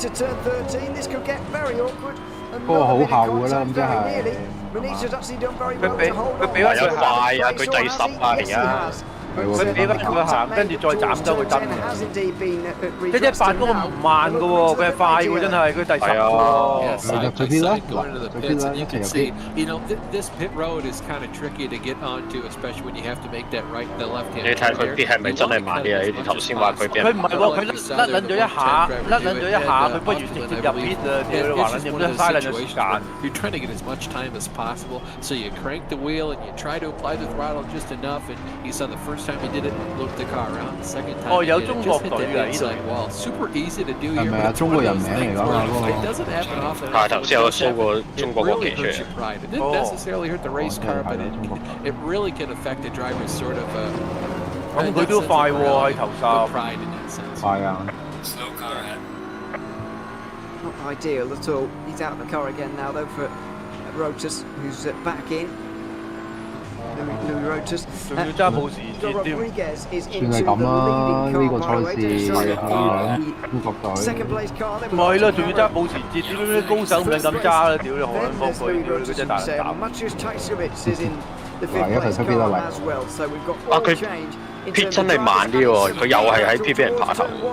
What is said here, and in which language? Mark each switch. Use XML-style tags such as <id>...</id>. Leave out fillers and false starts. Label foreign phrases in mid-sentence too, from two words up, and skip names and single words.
<yue>不過好後㗎啦，咁即係。佢俾翻佢快啊！佢第10啊，而家。佢俾翻佢行，跟住再斬走佢真嘅。118嗰個唔慢嘅喎，佢係快喎，真係佢第10喎。最偏啦，最偏啦，一期入邊。</yue> <en>You know, this pit road is kind of tricky to get onto, especially when you have to make that right, the left hand.</en> <yue>你睇佢必係咪真係慢啲啊？你頭先話佢邊？佢唔係喎，佢甩撚咗一下，佢不如直接入邊啊！屌你話撚嘢，真係嘥撚咗時間。</yue> <en>You're trying to get as much time as possible, so you crank the wheel and you try to apply the throttle just enough. And you saw the first time he did it, looped the car around. The second time,</en> <yue>有中國隊㗎呢度。</yue> <en>Super easy to do here.</en> <yue>係咪啊？中國人名嚟㗎嘛？</yue> <en>It doesn't happen often.</en> <yue>係頭先有 show 過中國國旗出嚟。</yue> <en>It didn't necessarily hurt the race car, but it really can affect the driver's sort of.</en> <yue>咁佢都快喎喺頭10。</yue> <en>Pride in that sense.</en> <yue>快啊！</yue> <en>Not ideal at all. He's out of the car again now though for Rotas, who's back in. Louis Rotas.</en> <yue>仲要揸保時捷添。算係咁啦，呢個賽事係中國隊。唔係啦，仲要揸保時捷，點解高手唔撚咁揸啦？屌你何撚幫佢，屌你嗰隻大膽！嗱，一齊出邊啦，喂！啊，佢 P 真係慢啲喎，佢又係喺 P 俾人爬頭。</yue>